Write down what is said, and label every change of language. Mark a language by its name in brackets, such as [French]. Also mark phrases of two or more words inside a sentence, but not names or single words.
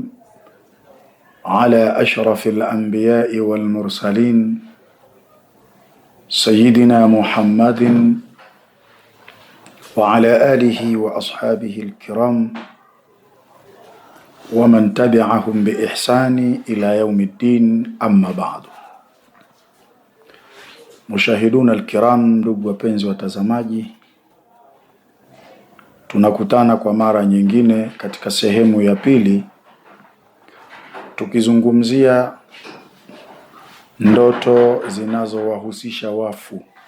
[Arabic] على أشرف الأنبياء والمرسلين سيدنا محمد وعلى آله وأصحابه الكرام ومن تبعهم بإحسان إلى يوم الدين، أما بعد. مشاهدونا الكرام, [Swahili] ndugu wapenzi watazamaji, tunakutana kwa mara nyingine katika sehemu ya pili tukizungumzia ndoto zinazowahusisha wafu.